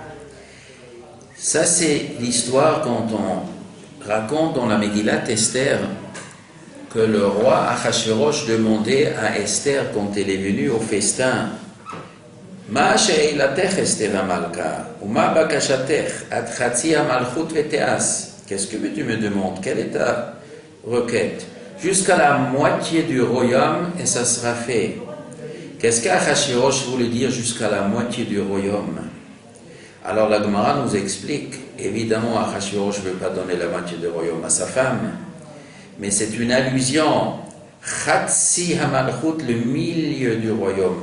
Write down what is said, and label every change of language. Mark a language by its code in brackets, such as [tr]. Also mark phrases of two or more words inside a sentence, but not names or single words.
[fr] Ça, c'est l'histoire quand on raconte dans la Megillat Esther que le roi Achashverosh demandait à Esther quand elle est venue au festin, [he] מה שאלתך אסתר המלכה, [fr] ou [he] מה בקשתך, עד חצי המלכות ותעש. [fr] Qu'est-ce que tu me demandes? Quelle est ta requête? Jusqu'à la moitié du royaume et ça sera fait. Qu'est-ce qu'Achashverosh voulait dire jusqu'à la moitié du royaume? Alors la Gemara nous explique, évidemment, Achashverosh ne veut pas donner la moitié du royaume à sa femme, mais c'est une allusion, [he] חצי המלכות, [fr] le milieu du royaume.